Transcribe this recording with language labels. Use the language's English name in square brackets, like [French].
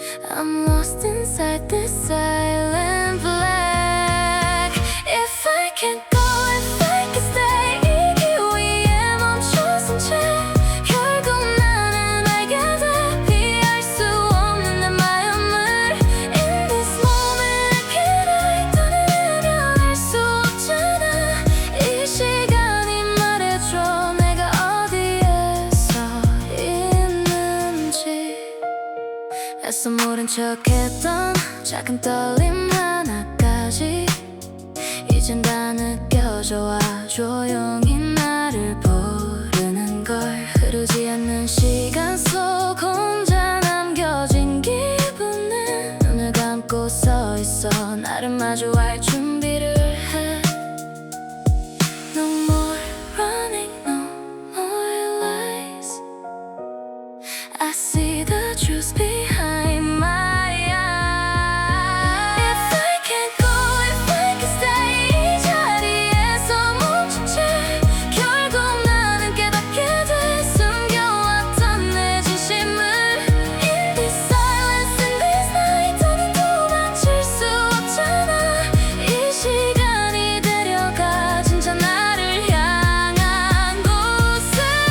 [English] I'm lost inside this silent black. If I can't go, if I can stay, [Korean] 이 기위에 멈춰선 채 결국 나는 알게 돼. 피할 수 없는 내 마음을. [English] In this moment I can't hide. [Korean] 떠나면 알 수 없잖아. 이 시간이 말해줘 내가 어디에서 있는지. 애써 모른 척했던 작은 떨림 하나까지 이젠 다 느껴져 와. 조용히 나를 부르는 걸. 흐르지 않는 시간 속 혼자 남겨진 기분에 눈을 감고 서 있어. 나를 마주할 준비를 해. [English] No more running, no more lies. I see the truth behind my eyes. If I can't go, if I can stay, [Korean] 이 자리에서 멈춘 채 결국 나는 깨닫게 돼. 숨겨왔던 내 진심을. [English] In this silence, in this night, [Korean] 더는 도망칠 수 없잖아. 이 시간이 데려가 진짜 나를 향한 곳으로.